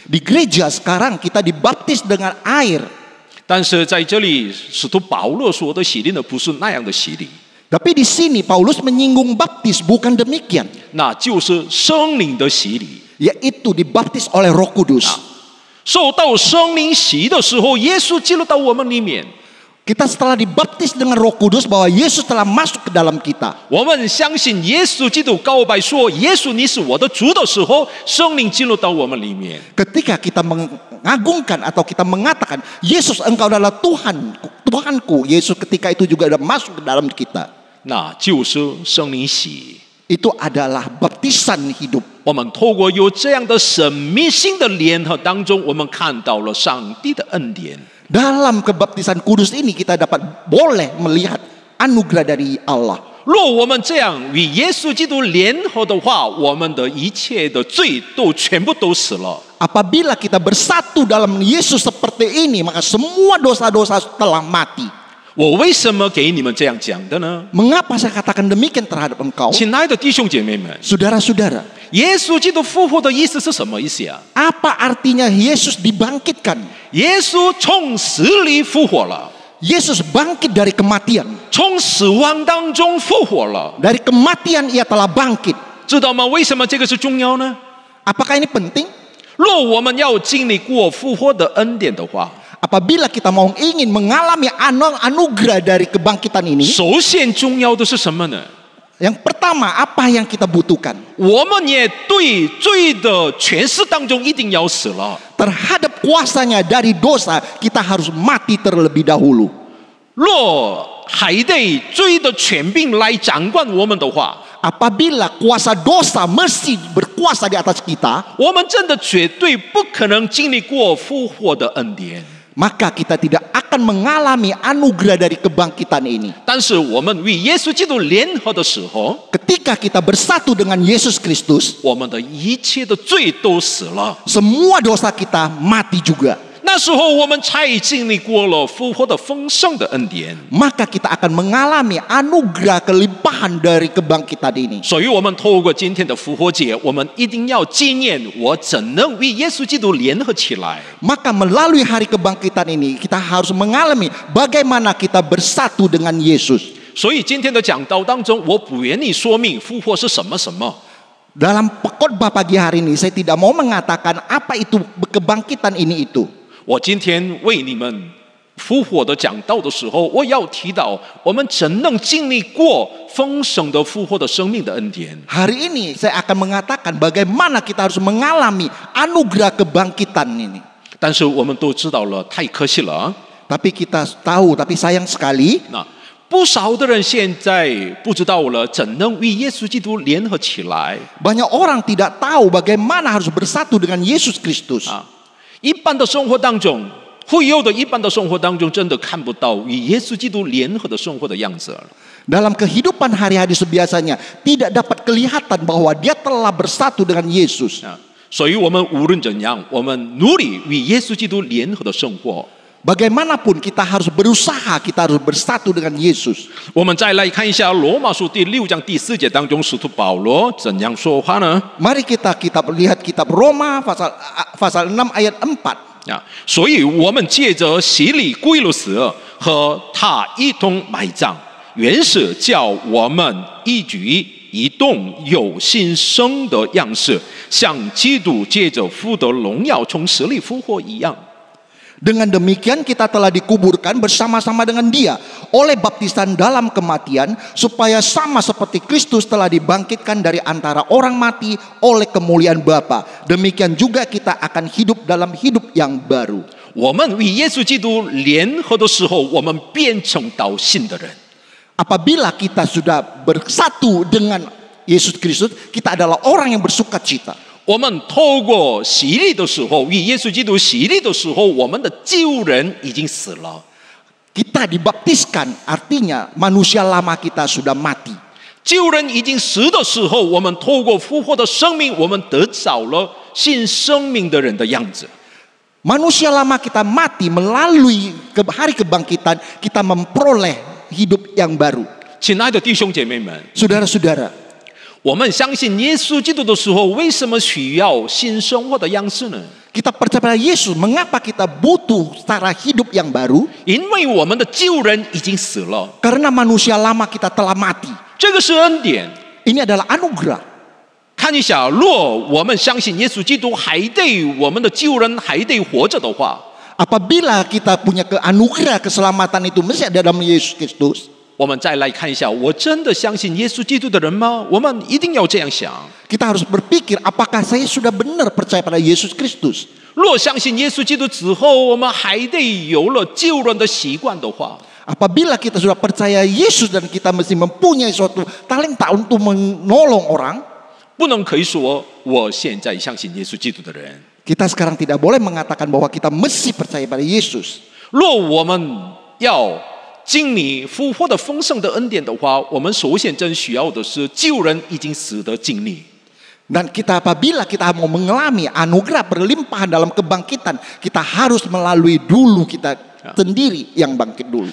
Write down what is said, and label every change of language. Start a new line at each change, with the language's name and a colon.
Indonesian: Di gereja sekarang kita dibaptis dengan air.
Chinese: 但是在这里，使徒保罗说的洗礼呢，不是那样的洗礼，
Indonesian: Tapi di sini Paulus menyinggung baptis bukan demikian.
Chinese: 那就是圣灵的洗礼。
Indonesian: Yaitu dibaptis oleh Roh Kudus.
Chinese: 受到圣灵洗的时候，耶稣进入到我们里面。
Indonesian: Kita setelah dibaptis dengan Roh Kudus bahwa Yesus telah masuk ke dalam kita.
Chinese: 我们相信耶稣基督告白说：“耶稣，你是我的主”的时候，圣灵进入到我们里面。
Indonesian: Ketika kita mengagungkan atau kita mengatakan Yesus engkau adalah Tuhanku, Yesus ketika itu juga sudah masuk ke dalam kita.
Chinese: 那就是圣灵洗。
Indonesian: Itu adalah baptisan hidup.
Chinese: 我们透过有这样的神秘性的联合当中，我们看到了上帝的恩典。
Indonesian: Dalam kebaptisan kudus ini kita boleh melihat anugerah dari Allah.
Chinese: 若我们这样与耶稣基督联合的话，我们的一切的罪都全部都死了。
Indonesian: Apabila kita bersatu dalam Yesus seperti ini, maka semua dosa-dosa telah mati.
Chinese: 我为什么给你们这样讲的呢？
Indonesian: Mengapa saya katakan demikian terhadap engkau?
Chinese: 亲爱的弟兄姐妹们，
Indonesian: Saudara-saudara,
Chinese: 耶稣基督复活的意思是什么意思啊？
Indonesian: apa artinya Yesus dibangkitkan?
Chinese: 耶稣从死里复活了，
Indonesian: Yesus bangkit dari kematian.
Chinese: 从死亡当中复活了，
Indonesian: Dari kematian ia telah bangkit.
Chinese: 知道吗？为什么这个是重要呢？
Indonesian: Apakah ini penting?
Chinese: 若我们要经历过复活的恩典的话，
Indonesian: Apabila kita mau ingin mengalami anugerah dari kebangkitan ini,
Chinese: 首先重要的是什么呢？
Indonesian: yang pertama apa yang kita butuhkan?
Chinese: 我们也对罪的权势当中一定要死了。
Indonesian: Terhadap kuasanya dari dosa, kita harus mati terlebih dahulu.
Chinese: 若还得罪的权柄来掌管我们的话，
Indonesian: Apabila kuasa dosa mesti berkuasa di atas kita,
Chinese: 我们真的绝对不可能经历过复活的恩典。
Indonesian: maka kita tidak akan mengalami anugerah dari kebangkitan ini.
Chinese: 但是我们与耶稣基督联合的时候，
Indonesian: Ketika kita bersatu dengan Yesus Kristus,
Chinese: 我们的一切的罪都死了。
Indonesian: semua dosa kita mati juga.
Chinese: 那时候我们才经历过了复活的丰盛的恩典。
Indonesian: Maka kita akan mengalami anugerah kelimpahan dari kebangkitan ini.
Chinese: 所以，我们透过今天的复活节，我们一定要纪念我怎能与耶稣基督联合起来。
Indonesian: Maka melalui hari kebangkitan ini, kita harus mengalami bagaimana kita bersatu dengan Yesus.
Chinese: 所以，今天的讲道当中，我不愿意说明复活是什么什么。
Indonesian: Dalam khotbah pagi hari ini, saya tidak mau mengatakan apa itu kebangkitan ini itu.
Chinese: 我今天为你们复活的讲道的时候，我要提到我们怎能经历过丰盛的复活的生命的恩典。
Indonesian: Hari ini saya akan mengatakan bagaimana kita harus mengalami anugerah kebangkitan ini.
Chinese: 但是我们都知道了，太可惜了。
Indonesian: Tapi kita tahu, tapi sayang sekali, 那
Chinese: 不少的人现在不知道了怎能与耶稣基督联合起来
Indonesian: Banyak orang tidak tahu bagaimana harus bersatu dengan Yesus Kristus. 啊！
Chinese: 一般的生活当中，会有的一般的生活当中，真的看不到与耶稣基督联合的生活的样子了。
Indonesian: Dalam kehidupan hari-hari sebiasanya tidak dapat kelihatan bahwa dia telah bersatu dengan Yesus.
Chinese: 啊，所以我们无论怎样，我们努力与耶稣基督联合的生活。
Indonesian: Bagaimanapun kita harus berusaha, kita harus bersatu dengan Yesus.
Chinese: 我们再来看一下罗马书第6章第4节当中，使徒保罗怎样说话呢？
Indonesian: Mari kita lihat kitab Roma pasal 6 ayat 4.
Chinese: 啊，所以我们借着洗礼归了死，和他一同埋葬，原是叫我们一举一动有新生的样式，像基督借着父的荣耀从死里复活一样。
Indonesian: Dengan demikian kita telah dikuburkan bersama-sama dengan dia oleh baptisan dalam kematian, supaya sama seperti Kristus telah dibangkitkan dari antara orang mati oleh kemuliaan Bapa. Demikian juga kita akan hidup dalam hidup yang baru.
Chinese: 我们与耶稣基督联合的时候，我们变成到新的人。
Indonesian: Apabila kita sudah bersatu dengan Yesus Kristus, kita adalah orang yang bersuka cita.
Chinese: 我们透过洗礼的时候，与耶稣基督洗礼的时候，我们的旧人已经死了。
Indonesian: Kita dibaptiskan, artinya manusia lama kita sudah mati.
Chinese: 旧人已经死的时候，我们透过复活的生命，我们得着了新生命的人的样子。
Indonesian: Manusia lama kita mati, melalui hari kebangkitan kita memperoleh hidup yang baru.
Chinese: 亲爱的弟兄姐妹们，
Indonesian: Saudara-saudara,
Chinese: 我们相信耶稣基督的时候，为什么需要新生活的样式呢？
Indonesian: kita percaya pada Yesus. Mengapa kita butuh cara hidup yang baru?
Chinese: 因为我们的旧人已经死了，
Indonesian: Karena manusia lama kita telah mati.
Chinese: 这个是恩典。
Indonesian: Ini adalah anugerah.
Chinese: 看一下，若我们相信耶稣基督还对我们的旧人还得活着的话，
Indonesian: Apabila kita punya anugerah keselamatan itu mesti ada dalam Yesus Kristus.
Chinese: 我们再来看一下，我真的相信耶稣基督的人吗？我们一定要这样想。
Indonesian: Kita harus berpikir, apakah saya sudah benar percaya pada Yesus Kristus?
Chinese: 若相信耶稣基督之后，我们还得有了旧人的习惯的话，
Indonesian: Apabila kita sudah percaya Yesus dan kita mesti mempunyai suatu talenta untuk menolong orang,
Chinese: 不能可以说我现在相信耶稣基督的人。
Indonesian: kita sekarang tidak boleh mengatakan bahwa kita mesti percaya pada Yesus.
Chinese: 若我们要经历复活的丰盛的恩典的话，我们首先真需要的是旧人已经死的经历。
Indonesian: Dan apabila kita mau mengalami anugerah berlimpahan dalam kebangkitan, kita harus melalui dulu kita sendiri yang bangkit dulu.